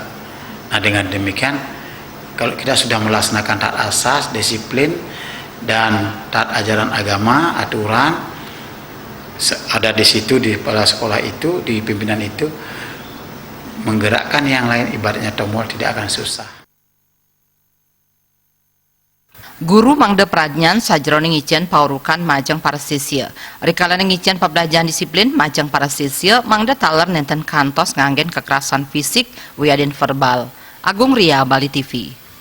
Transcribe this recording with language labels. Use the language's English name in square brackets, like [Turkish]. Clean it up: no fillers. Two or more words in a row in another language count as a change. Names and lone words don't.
[Indonesian] Nah, dengan demikian kalau kita sudah melaksanakan taat asas, disiplin dan taat ajaran agama, aturan ada di situ, di kepala sekolah itu, di pimpinan itu, menggerakkan yang lain ibaratnya tombol tidak akan susah. [Balinese] Guru mangda pradnyan sajroning ngicen paurukan majang para sisya. Rikala ngicen pabelajaran disiplin majang para sisya mangda taler nenten kantos nganggen [Indonesian] kekerasan fisik [Balinese] wiadin verbal. [Indonesian] Agung Ria, Bali TV.